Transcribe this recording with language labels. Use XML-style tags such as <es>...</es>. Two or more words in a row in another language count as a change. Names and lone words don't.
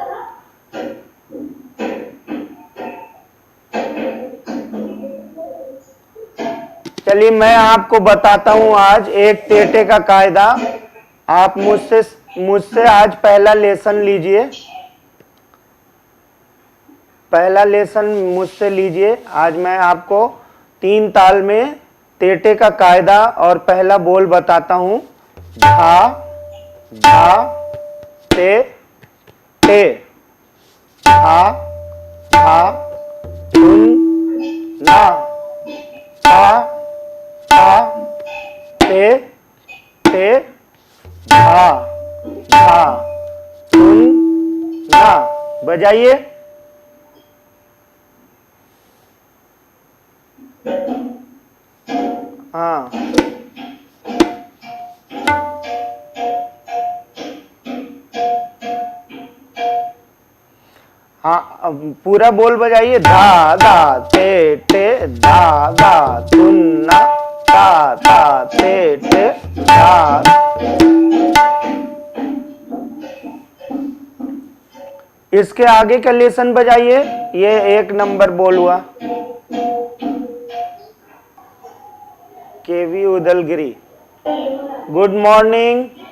<hi>चलिए मैं आपको बताता हूं आज एक तेटे का कायदा। आप मुझसे आज पहला लेसन लीजिए, पहला लेसन मुझसे लीजिए। आज मैं आपको 3 ताल में तेटे का कायदा और पहला बोल बताता हूं। धा धा ते ते, धा धा तुन ना, धा धा ते ते, धा धा तुन ना। बजाइए। हाँ, हाँ, अब पूरा बोल बजाइए। धा धा ते ते, धा धा तुन्ना, धा धा ते ते, धा। इसके आगे का लेसन बजाइए। ये 1 नंबर बोल हुआ। केवी उदलगिरी,</hi> <en>good morning.</en>